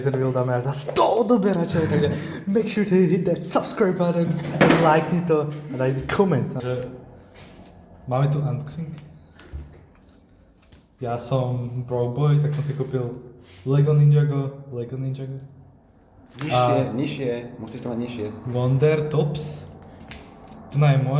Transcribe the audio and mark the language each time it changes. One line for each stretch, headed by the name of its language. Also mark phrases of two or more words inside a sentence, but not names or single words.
Slovak: Reel dáme až za 100 odoberačov, takže
English: make sure to hit that subscribe button,
Slovak: lajkni to a daj mi koment. Máme tu unboxing. Ja som Broboy, tak som si kúpil Lego Ninjago. Nižšie, musíš to mať nižšie. Wonder Tops. Tu je môj.